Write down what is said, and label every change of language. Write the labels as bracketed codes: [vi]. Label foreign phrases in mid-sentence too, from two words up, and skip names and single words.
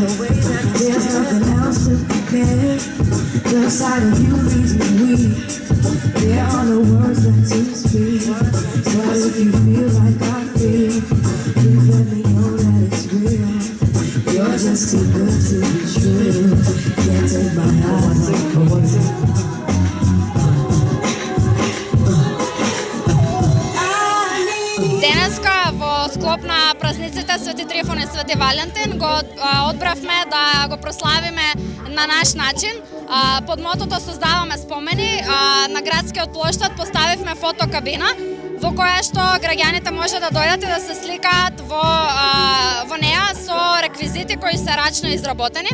[en] There's nothing else to compare. The sight of you leaves me weak. There are no words that to speak. But if you feel like I feel, please let me know that it's real. You're just too good to be true. Can't take my eyes off of you. [mk] Денеска во склоп на празниците Свети Трифон и Свети Валентин го одбравме да го прославиме на наш начин. Под мотото Создаваме спомени на градскиот плоштад поставивме фотокабина во која што граѓаните може да дојдат и да се сликаат во неа со реквизити кои се рачно изработени.